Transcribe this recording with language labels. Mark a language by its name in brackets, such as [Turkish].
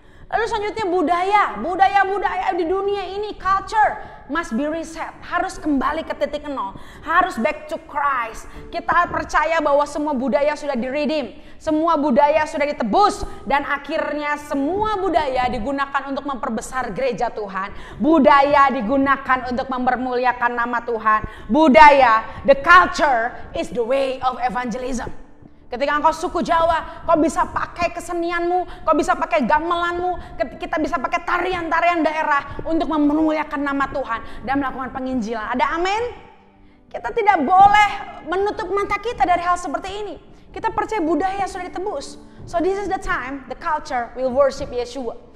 [Indonesian] Lalu selanjutnya budaya di dunia ini, [English] culture must be reset, [Indonesian] harus kembali ke titik nol, harus [English] back to Christ. [Indonesian] Kita percaya bahwa semua budaya sudah di-redeem, semua budaya sudah ditebus, dan akhirnya semua budaya digunakan untuk memperbesar gereja Tuhan. Budaya digunakan untuk mempermuliakan nama Tuhan. Budaya, [English] the culture is the way of evangelism. [Indonesian] Ketika engkau suku Jawa, kau bisa pakai kesenianmu, kau bisa pakai gamelanmu, kita bisa pakai tarian-tarian daerah untuk memuliakan nama Tuhan dan melakukan penginjilan. Ada amin? Kita tidak boleh menutup mata kita dari hal seperti ini. Kita percaya budaya sudah ditebus. [English] So this is the time the culture will worship Yeshua.